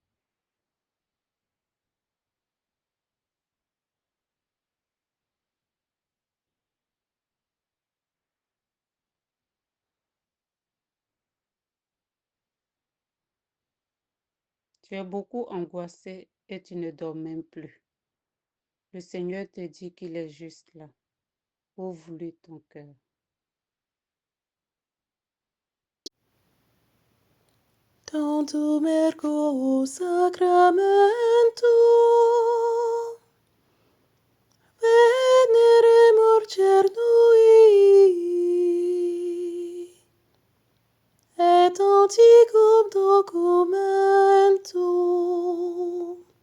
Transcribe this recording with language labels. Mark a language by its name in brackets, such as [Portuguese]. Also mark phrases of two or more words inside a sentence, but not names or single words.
[French] Tu es beaucoup angoissé et tu ne dors même plus. Le Seigneur te dit qu'il est juste là. Ouvre-lui ton cœur. [Latin] Tantum ergo sacramento veneremur cernui et anticum documentum